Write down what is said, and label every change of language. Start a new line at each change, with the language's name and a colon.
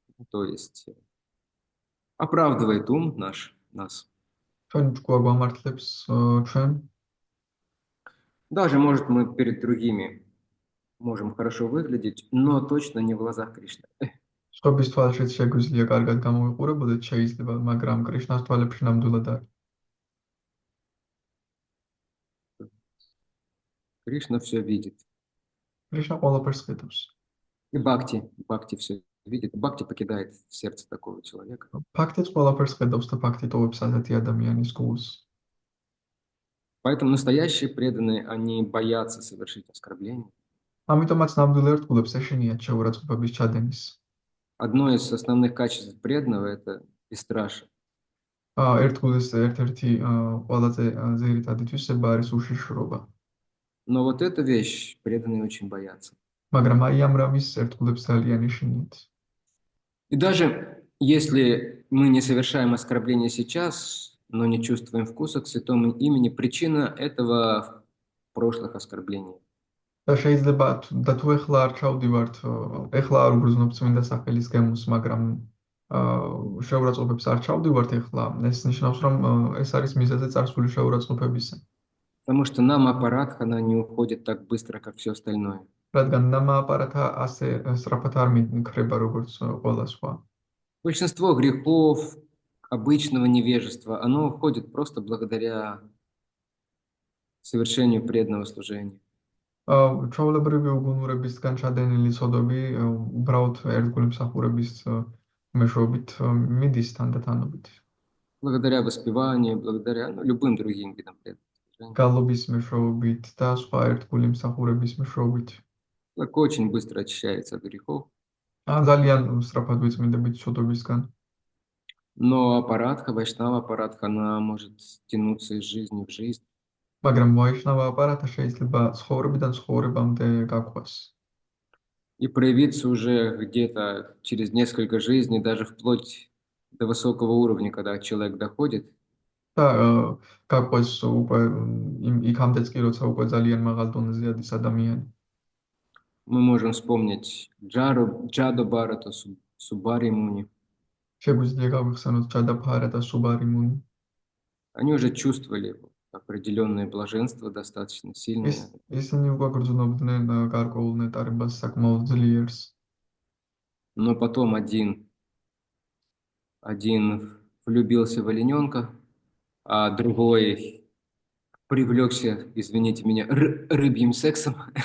Russian: То есть оправдывает ум нас.
Georgian: ჩვენ ჭკუა გვამართლებს ჩვენ.
Russian: Даже, может, мы перед другими можем хорошо выглядеть, но точно не в глазах Кришны.
Georgian: სხვების თვალშიც შეგვიძლია კარგად გამოვიყურებოდეთ, შეიძლება, მაგრამ კრიშნას თვალებში ნამდვილად არ.
Russian: Кришна все видит.
Georgian: კრიშნა ყველაფერს ხედავს.
Russian: И Бхакти все видит. Бхакти покидает сердце такого человека.
Georgian: ფაქტიც ყველაფერს ხედავს და ფაქტი ტოვებს ასეთი ადამიანის გულს.
Russian: Поэтому настоящие преданные, они боятся совершить оскорбление.
Georgian: ამიტომაც ნამდვილ ერთგულებს ეშინიათ შეურაცხყოფების ჩადენის.
Russian: Одно из основных качеств преданного – это бесстрашие.
Georgian: ერთგულის ერთ-ერთი ყველაზე ძირითადი თვისება არის უშიშრობა.
Russian: Но вот эту вещь преданные очень боятся.
Georgian: მაგრამ აი ამ რამის ერთგულებს ძალიან ეშინიათ.
Russian: И даже если мы не совершаем оскорбление сейчас, но не чувствуем вкуса к святому имени, причина этого в прошлых оскорблениях.
Georgian: და შეიძლება და თუ ეხლა არ ჩავდივართ, ეხლა არ უგრძნობ წმინდა სახელის გემოს, მაგრამ შეურაცხყოფებს არ ჩავდივართ ეხლა, ეს ნიშნავს, რომ ეს არის მიზეზი წარსული შეურაცხყოფებისა.
Russian: Потому что нам аппарат, она не уходит так быстро, как все остальное.
Georgian: რადგან ნამ აპარატა ასე სწრაფად არ მიქრება, როგორც ყველა სხვა.
Russian: Большинство грехов, обычного невежества, оно уходит просто благодаря совершению преданного служения.
Georgian: ჩვეულებრივი უგუნურებისგან ჩადენილი ცოდვები უბრალოდ ერთგული მსახურების მეშვეობით მიდის თანდათანობით.
Russian: Благодаря воспеванию, благодаря любым другим видам преданного служения.
Georgian: გალობის მეშვეობით და სხვა ერთგული მსახურების მეშვეობით.
Russian: Человек очень быстро очищается от грехов,
Georgian: ძალიან სწრაფად ვიწმინდებით ცოდვებისგან.
Russian: но аппаратха, вайшнава аппаратха, она может тянуться из жизни в жизнь.
Georgian: მაგრამ ვაიშნავა აპარატა შეიძლება ცხოვრებიდან ცხოვრებამდე გაგვას.
Russian: И проявиться уже где-то через несколько жизней, даже вплоть до высокого уровня, когда человек доходит,
Georgian: და გაგვას უკვე იქამდეც კი როცა უკვე ძალიან მაღალ დონეზე ადის ადამიანი.
Russian: мы можем вспомнить Джаду Барату, Субари Муни.
Georgian: შეგვიძლია გავიხსენოთ ჯადაფარა და სუბარი მუნი.
Russian: Они уже чувствовали определенное блаженство, достаточно сильное.
Georgian: ისინი უკვე გრძნობდნენ გარკვეულ ნეტარებას საკმაოდ ძლიერს.
Russian: Но потом один влюбился в олененка, а другой привлекся, извините меня, рыбьим сексом.